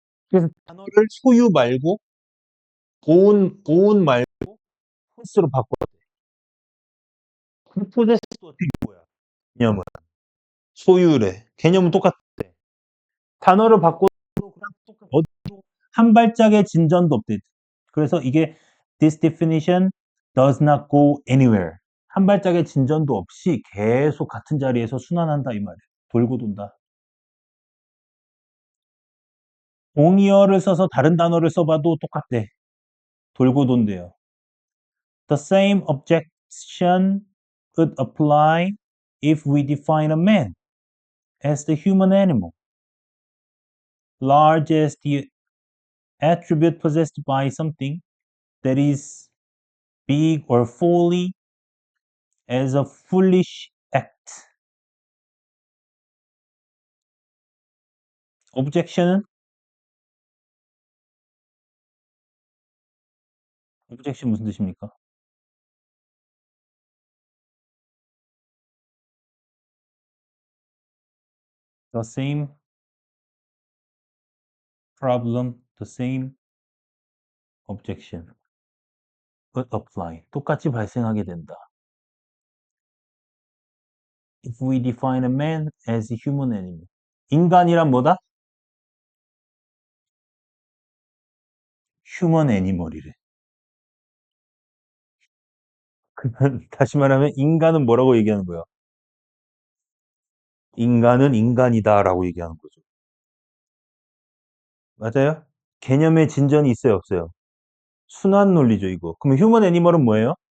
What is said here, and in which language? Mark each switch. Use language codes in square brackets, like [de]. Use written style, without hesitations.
[ko] 그래서 단어를 소유 말고 own 말고 포스로 바꿔야 돼. 그럼 포세스도 어떻게 뭐야? 개념은 소유래. 개념은 똑같아. 단어를 바꿔도 그냥 똑같아. 어디로 한 발짝의 진전도 없대. 그래서 이게 [en] this definition does not go anywhere. [ko] 한 발짝의 진전도 없이 계속 같은 자리에서 순환한다 이 말이야. 돌고 돈다. 동의어를 써서 다른 단어를 써봐도 똑같대. 돌고 돈대요. [en] The same objection could apply if we define a man as the human animal, large as the attribute possessed by something that is big or folly as a foolish act. [ko] objection은 objection 무슨 뜻입니까? [en] The same problem, the same objection could apply. [ko] 똑같이 발생하게 된다. [en] If we define a man as a human animal. [ko] 인간이란 뭐다? [en] human animal이래. [ko] 다시 말하면 인간은 뭐라고 얘기하는 거야? 인간은 인간이다라고 얘기하는 거죠. 맞아요? 개념의 진전이 있어요, 없어요? 순환 논리죠, 이거. 그럼 휴먼 애니멀은 뭐예요?